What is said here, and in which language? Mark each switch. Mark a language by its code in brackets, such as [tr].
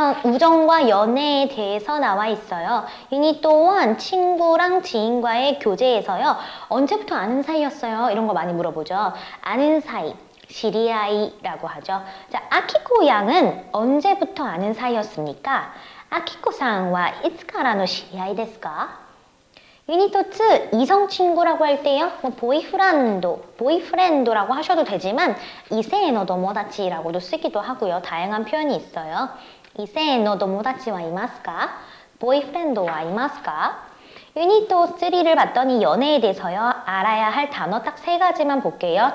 [ko] 우정과 연애에 대해서 나와 있어요. 유닛 1 친구랑 지인과의 교제에서요. 언제부터 아는 사이였어요? 이런 거 많이 물어보죠. 아는 사이. 시리아이라고 하죠. 자, 아키코 양은 언제부터 아는 사이였습니까? [ja] 아키코さんは いつからの知り合いですか? [ko] 유닛 2 이성 친구라고 할 때요. 뭐 보이프렌드라고 하셔도 되지만 [ja] 이세노 도모다치라고도 [ko] 쓰기도 하고요. 다양한 표현이 있어요. [ja] 이세노 도모다치와 이마스까? 보이프렌드와 이마스까? [ko] 유니트 3를 봤더니 연애에 대해서요. 알아야 할 단어 딱 3가지만 볼게요.